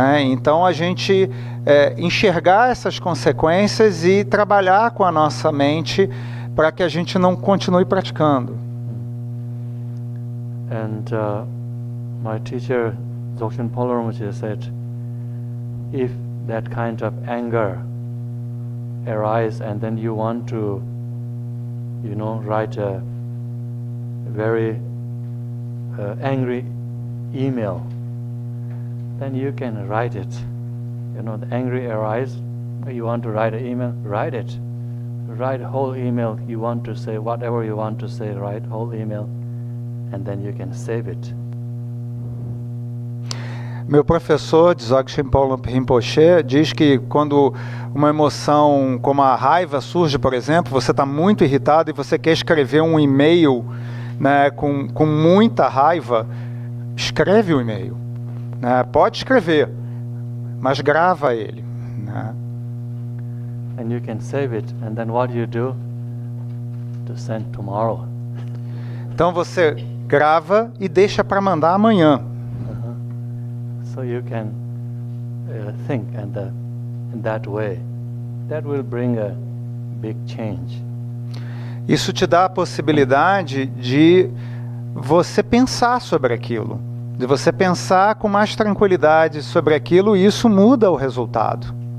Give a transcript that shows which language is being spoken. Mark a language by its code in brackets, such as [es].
[pt] Então a gente enxergar essas consequências e trabalhar com a nossa mente para que a gente não continue praticando. [en] And my teacher, Dzogchen Polar Rinpoche, said, if that kind of anger arises and then you want to, write a very angry email, then you can write it. The angry arises, you want to write an email, write it. Write a whole email, you want to say whatever you want to say, write whole email, and then you can save it. [pt] Meu professor, Dzogchen Polar Rinpoche, diz que quando uma emoção como a raiva surge, por exemplo, você está muito irritado e você quer escrever um e-mail, né, com muita raiva, escreve o e-mail. Né? Pode escrever, mas grava ele. Né? [en] And you can save it, and then what you do to send tomorrow. [pt] Então você grava e deixa para mandar amanhã. [en] So you can think in that way. That will bring a big change. [pt] Isso te dá a possibilidade de você pensar sobre aquilo, de você pensar com mais tranquilidade sobre aquilo, e isso muda o resultado.